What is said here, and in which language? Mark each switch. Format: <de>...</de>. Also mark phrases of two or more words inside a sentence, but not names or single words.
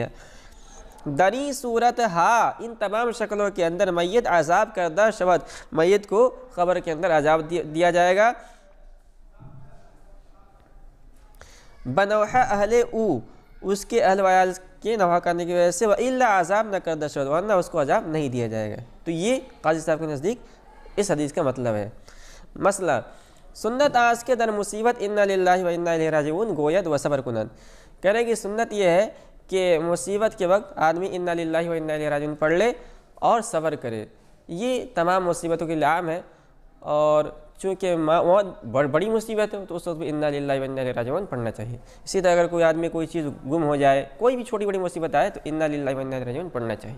<fa>دری صورت ہا،</fa> <ur>ان تمام شکلوں کے اندر</ur> <fa>میت عذاب کردہ شود،</fa> <ur>میت کو قبر کے اندر عذاب دیا جائے گا،</ur> <fa>بنوحہ اہل او،</fa> <ur>اس کے اہل ویال کے نوحہ کرنے کی وجہ سے،</ur> <fa>وَإِلَّا عذاب نہ کردہ شود،</fa> <ur>ورنہ اس کو عذاب نہیں دیا جائے گا۔ تو یہ قاضی صاحب کے نزدیک اس حدیث کا مطلب ہے۔</ur> <fa>مسئلہ سنت آس کے در مصیبت</fa> <ar>انا للہ و انا الیہ راجعون</ar> <fa>گوید و صبر کنند،</fa> <ur>کہہ رہے کہ سنت یہ ہے کہ مصیبت کے وقت آدمی</ur> <ar>انا للہ و انا الیہ راجعون</ar> <ur>پڑھ لے اور صبر کرے۔ یہ تمام مصیبتوں کے لیے عام ہے، اور چونکہ موت بڑی مصیبت ہے تو اس وقت بھی</ur> <ar>انا للہ و انا الیہ راجعون</ar> <ur>پڑھنا چاہیے۔ اسی طرح اگر کوئی آدمی کوئی چیز گم ہو جائے، کوئی بھی چھوٹی بڑی مصیبت آئے تو</ur> <ar>انا للہ و انا الیہ راجعون</ar> <ur>پڑھنا چاہیے۔</ur>